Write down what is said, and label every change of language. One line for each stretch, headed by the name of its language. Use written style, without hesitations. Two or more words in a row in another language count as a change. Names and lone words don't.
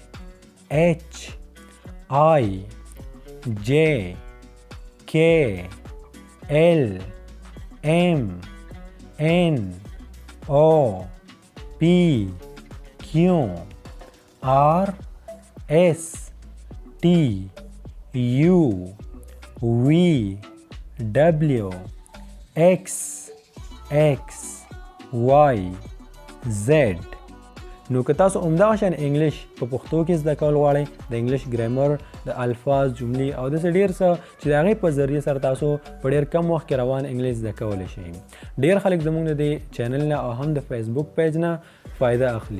English: I J K L M N O P Q R S T U V W X Y Z.
Pashto: نو که تاسو همدغه شان انګلیش په پښتو کې زده کول غواړئ، د
English: English grammar,
Pashto: د الفاظ، جملې او داسې ډېر څه چې د هغې په ذریعه سره تاسو په ډېر کم وخت کې روان انګلیش زده کولی شئ. ډېر خلک زموږ د دې چینل نه او هم د فیسبوک پیج نه فایده اخلي.